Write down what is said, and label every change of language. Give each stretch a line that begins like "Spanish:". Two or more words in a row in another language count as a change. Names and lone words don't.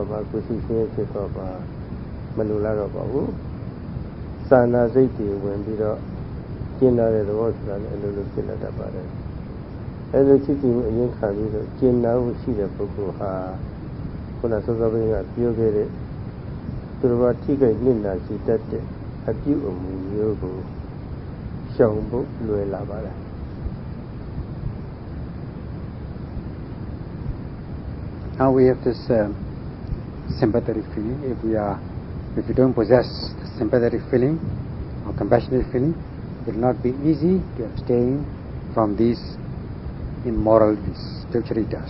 Burmese: ပါကိုယ်ရှိရှင်းဖြစ်သွားပါမလိုလားတော့ပါဘူးစာနာစိတ်တွေဝင်ပြီးတော့ကျင်လာတဲ့သဘောဆိုတာလည်းအလိုလိုဖြစ်လာတတ်ပါတယ်အဲလိုချစ်ကြည်မှုအရင်ခံပြီးတော့ကျင်နာမှုရှိတဲ့ပုဂ္ဂိုလ်ဟာခုနစောစောကပြောခဲ့တဲ့သူတော်ဘာထိခိုက်နစ်နာရှိတတ်တဲ့အပြုအမူမျိုးကိုရှောင်ဖို့လွယ်လာပါတယ်
English: Now we have this sympathetic feeling. If we don't possess the sympathetic feeling or compassionate feeling, it will not be easy to abstain from these immoralities, ducharitas.